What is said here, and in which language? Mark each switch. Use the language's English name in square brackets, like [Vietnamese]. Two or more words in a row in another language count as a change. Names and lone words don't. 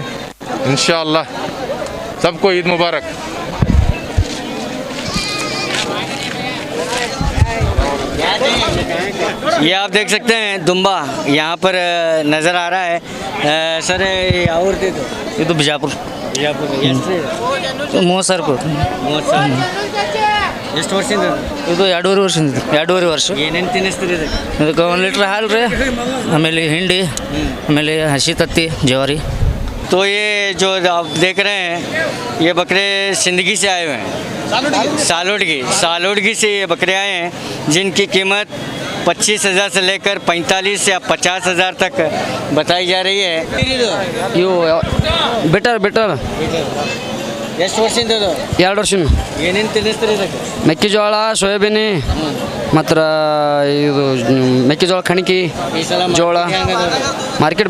[Hindi] इंशाल्लाह सबको ईद मुबारक। ये आप देख सकते हैं दुम्बा यहाँ पर नज़र आ रहा है। सर और दे दो। ये तो ಬಿಜಾಪುರ ಮೋಸರ್ಪುರ [Kannada] ಎಷ್ಟು ವರ್ಷದಿಂದ? ಇದು 2.5 ವರ್ಷದಿಂದ. 2.5 ವರ್ಷ. ಏನೇನು ತಿನ್ನಿಸ್ತೀರಿ ಇದಕ್ಕೆ? ಇದಕ್ಕೆ 1 ಲೀಟ್ರ್ ಹಾಲು ರೀ, ಆಮೇಲೆ ಹಿಂಡಿ, ಆಮೇಲೆ ಹಸಿ ತತ್ತಿ, ಜವಾರಿ। [Hindi] तो ये जो आप देख रहे हैं ये बकरे सिंदगी से आए हुए हैं, सालोडगी से ये बकरे आए हैं, जिनकी कीमत 25,000 से लेकर 45 या 50,000 तक बताई जा रही है। [Kannada] ಇವು ಬೆಟರ್ ಎಷ್ಟು ವರ್ಷದಿಂದ ಇದು? 2 ವರ್ಷ. ಏನೇನು ತಿನ್ನಿಸ್ತೀರಿ ಇದಕ್ಕೆ? ಮೆಕ್ಕೆಜೋಳ, ಸೋಯಾಬೀನ್ ಮತ್ತು ಇದು ಮೆಕ್ಕೆಜೋಳ ಕಣಕಿ, ಈ ಸಲ ಜೋಳ ಮಾರ್ಕೆಟ್